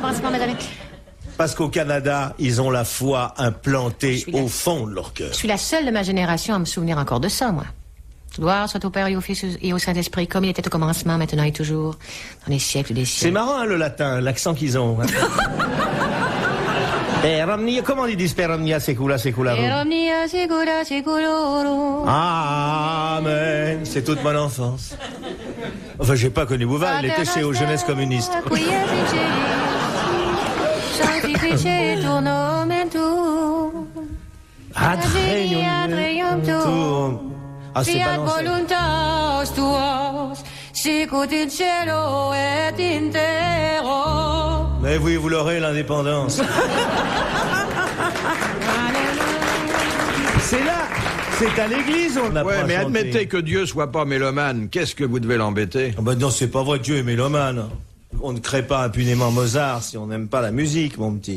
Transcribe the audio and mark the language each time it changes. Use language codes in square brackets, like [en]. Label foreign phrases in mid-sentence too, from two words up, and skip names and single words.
[fr] Parce qu'au Canada, ils ont la foi implantée au fond de leur cœur. Je suis la seule de ma génération à me souvenir encore de ça, moi. Gloire soit au Père et au Fils et au Saint-Esprit, comme il était au commencement, maintenant et toujours, dans les siècles des siècles. C'est marrant, hein, le latin, l'accent qu'ils ont. Hein. Comment ils disent [la] per omnia secula secularum? Per omnia secula seculorum. [fr] Amen. C'est toute mon enfance. Enfin, j'ai pas connu Bouvard, il était chez aux jeunesses communistes. [la] Sanctificetur nomen tuum. Adveniat tuum. [fr] Ah, c'est [la] Fiat [fr] balancé. [la] voluntas tuas, sicut in cielo et in terra. [fr] Mais oui, vous l'aurez, l'indépendance. C'est là, c'est à l'église on apprend Ouais, mais à chanter. admettez que Dieu soit pas mélomane, qu'est-ce que vous devez l'embêter? Ah bah non, c'est pas vrai, Dieu est mélomane. On ne crée pas impunément Mozart si on n'aime pas la musique, mon petit.